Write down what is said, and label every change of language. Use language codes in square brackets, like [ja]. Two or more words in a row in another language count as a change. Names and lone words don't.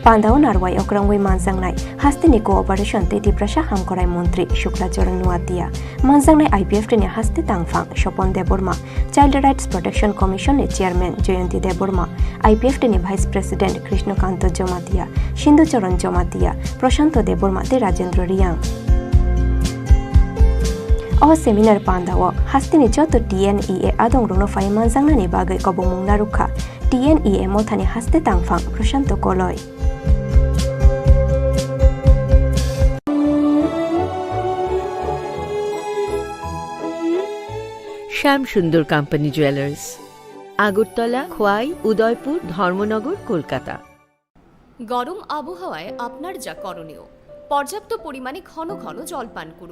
[trp] Pandao narwai okrangwai manjangnai hasteni cooperation te tiprasa hamkorai mantri Shuklacharan Nuatia manjangnai IPF teni haste tangphang Sopon Deborma Child Rights Protection Commission ni chairman Jayanti Deborma IPF teni [en] vice president [trp] Krishnakanto Jomatia Sindhucharan Jomatia Prashanto Deborma te Rajendra Riang O seminar Pandao hasteni joto TNEA adong rono fai manjangnani bagai kobomung narukha TNEA mothani haste tangphang Prashanto Koloi [bn] শ্যাম সুন্দর কোম্পানি জুয়েলার্স, আগরতলা, খোয়াই, উদয়পুর, ধর্মনগর, কলকাতা। গরম আবহাওয়ায় আপনার যা করণীয়, পর্যাপ্ত পরিমাণে ঘন ঘন জল পান করুন।